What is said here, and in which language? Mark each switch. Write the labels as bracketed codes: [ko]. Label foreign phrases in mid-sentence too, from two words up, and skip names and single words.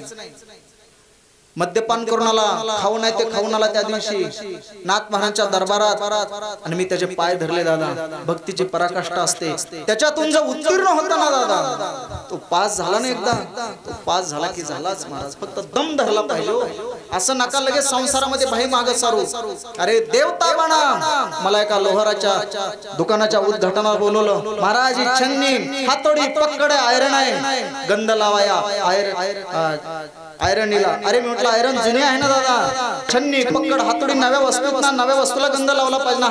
[mr] मद्यपान करून आला, खाऊ नाही ते खाऊन आला त्या दिवशी नाथ महाराजांच्या दरबारात. आणि मी त्याचे पाय धरले दादा. भक्तीची पराकाष्ठा असते, त्याच्यातून जो उत्तीर्ण होता ना दादा, तो पास झाला ना एकदा, तो पास झाला की झालाच महाराज. फक्त दम धरला पाहिजे. असं नका लगेच संसारामध्ये भाई मागं सारू. अरे देवता बना. मला एका लोहाराच्या दुकानाच्या उद्घाटनाला बोलवलं. महाराज छन्नी हातोडी पक्कड आयरन आहे, गंध लावाया आयरणीला. अरे मी म्हटलं आयरन जुनी आहे ना दादा, छन्नी पक्कड हातोडी नव्या वस्तूत ना, नव्या वस्तूला गंध लावला पाहिजे ना.